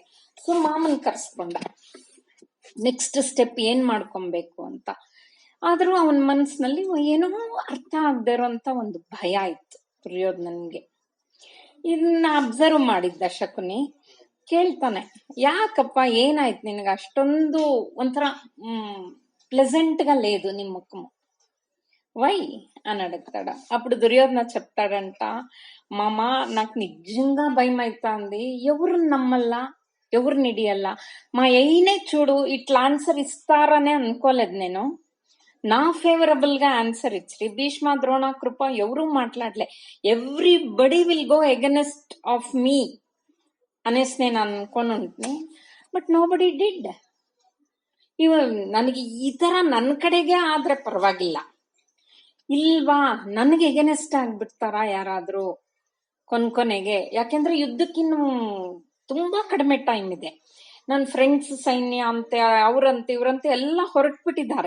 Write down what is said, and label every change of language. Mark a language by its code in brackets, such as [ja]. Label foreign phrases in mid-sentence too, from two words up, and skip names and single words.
[kn] ಸೊ ಮಾಮನ್ ಕರ್ಸ್ಕೊಂಡ [en] next step [kn] ಏನ್ ಮಾಡ್ಕೊಬೇಕು ಅಂತ. ಆದ್ರೂ ಅವನ ಮನ್ಸಿನಲ್ಲಿ ಏನೋ ಅರ್ಥ ಆಗದೆ ಇರೋಂತ ಒಂದು ಭಯ ಇತ್ತು ದುರ್ಯೋಧನನ್ಗೆ. ಇದನ್ನ ಅಬ್ಸರ್ವ್ ಮಾಡಿದ್ದ ಶಕುನಿ. ಕೇಳ್ತಾನೆ, ಯಾಕಪ್ಪ ಏನಾಯ್ತು ನಿನಗೆ ಅಷ್ಟೊಂದು ಒಂಥರ [te] ప్లెజెంట్ గా లేదు నీ ముఖము, వై అని అడుగుతాడు. అప్పుడు దుర్యోధన చెప్తాడంట, మామ నాకు నిజంగా భయం అవుతుంది, ఎవరు నమ్మల్లా, ఎవరు నిడియల్లా, మా అయినే చూడు ఇట్లా ఆన్సర్ ఇస్తారనే అనుకోలేదు నేను. నా ఫేవరబుల్ గా ఆన్సర్ ఇచ్చి భీష్మ ద్రోణ కృప ఎవరు మాట్లాడలే, [en] everybody will go against of me [te] అనేసి నేను అనుకొని ఉంటుంది. [en] But nobody did. [kn] ನನಗೆ ಈ ತರ ನನ್ನ ಕಡೆಗೆ ಆದ್ರೆ ಪರವಾಗಿಲ್ಲ, ಇಲ್ವಾ ನನಗೆ ಎಗನೆಸ್ಟ್ ಆಗ್ಬಿಡ್ತಾರ ಯಾರಾದ್ರೂ ಕೊನೆಗೆ. ಯಾಕೆಂದ್ರೆ ಯುದ್ಧಕ್ಕಿನ್ನು ತುಂಬಾ ಕಡಿಮೆ ಟೈಮ್ ಇದೆ. ನನ್ನ ಫ್ರೆಂಡ್ಸ್ ಸೈನ್ಯ ಅಂತೆ ಅವ್ರಂತೆ ಇವ್ರಂತೆ ಎಲ್ಲ ಹೊರಟ್ಬಿಟ್ಟಿದ್ದಾರೆ.